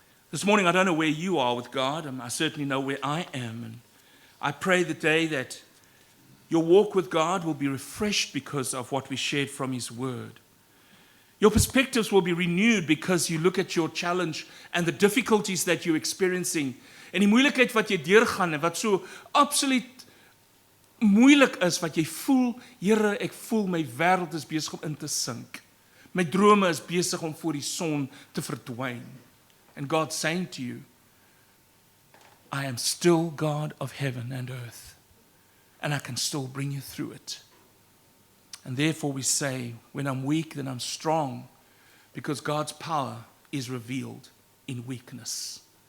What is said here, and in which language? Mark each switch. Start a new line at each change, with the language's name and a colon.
English: This morning, I don't know where you are with God. I certainly know where I am. And I pray today that your walk with God will be refreshed because of what we shared from His Word. Your perspectives will be renewed because you look at your challenge and the difficulties that you're experiencing.
Afrikaans: En die moeilikheid wat jy deurgaan en wat so absoluut moeilik is, wat jy voel, Here, ek voel my wêreld is besig om in te sink. My drome is besig om voor die son te verdwyn.
English: And God's saying to you, I am still God of heaven and earth, and I can still bring you through it. And therefore we say, when I'm weak, then I'm strong, because God's power is revealed in weakness.